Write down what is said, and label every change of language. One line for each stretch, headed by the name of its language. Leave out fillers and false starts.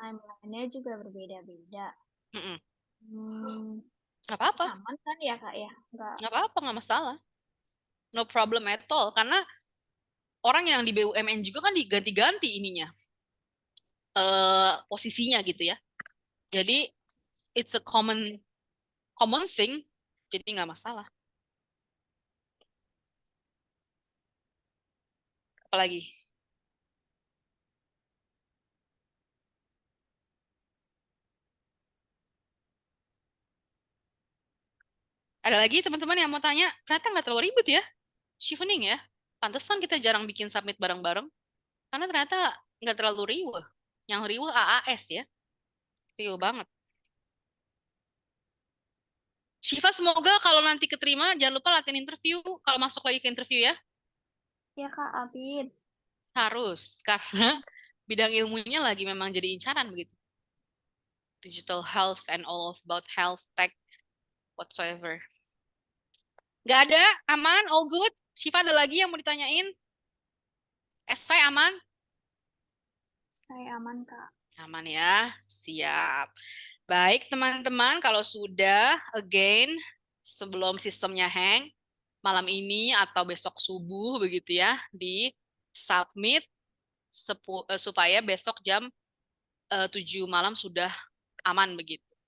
Indonesian: Timeline-nya juga berbeda-beda. mm-mm. Hmm, Nggak apa-apa, aman kan ya, Kak ya? Nggak, nggak apa-apa, nggak masalah.
English: No problem at all.
Indonesian: Karena orang yang di BUMN juga kan diganti-ganti ininya, posisinya gitu ya. Jadi
English: it's a common common thing.
Indonesian: Jadi nggak masalah. Apalagi? Ada lagi teman-teman yang mau tanya? Ternyata nggak terlalu ribet ya, Chevening ya. Pantesan kita jarang bikin submit bareng-bareng. Karena ternyata nggak terlalu riuh. Yang riuh AAS ya. Riuh banget. Shiva, semoga kalau nanti keterima, jangan lupa latihan interview. Kalau masuk lagi ke interview ya. ya Kak Abid. Harus. Karena bidang ilmunya lagi memang jadi incaran begitu.
English: Digital health and all of about health tech whatsoever.
Indonesian: Nggak ada, aman,
English: all good.
Indonesian: Shiva ada lagi yang mau ditanyain? Esai aman? Saya aman, Kak. Aman ya, siap. Baik teman-teman, kalau sudah, again, sebelum sistemnya hang, malam ini atau besok subuh begitu ya, di submit supaya besok jam 7 malam sudah aman begitu.